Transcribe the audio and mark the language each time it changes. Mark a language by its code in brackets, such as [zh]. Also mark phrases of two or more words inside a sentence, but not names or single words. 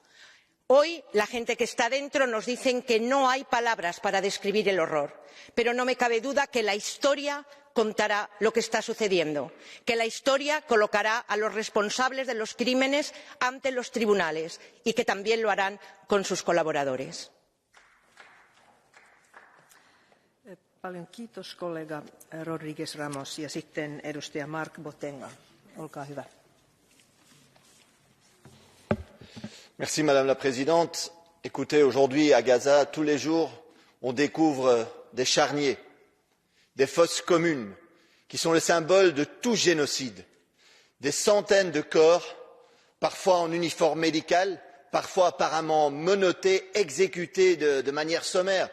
[es] Hoy la gente que está dentro nos dice que no hay palabras para describir el horror, pero no me cabe duda de que la historia contará lo que está sucediendo, que la historia colocará a los responsables de los crímenes ante los tribunales y que también lo harán con sus colaboradores. [fi] Paljon kiitos kollega Rodriguez Ramos ja sitten edustaja Mark Botenga. Olkaa hyvä. [fr] Merci Madame la Présidente. Écoutez, aujourd'hui à Gaza, tous les jours, on découvre des charniers, des fosses communes, qui sont le symbole de tout génocide. Des centaines de corps, parfois en uniforme médical, parfois apparemment menottés, exécutés de manière sommaire.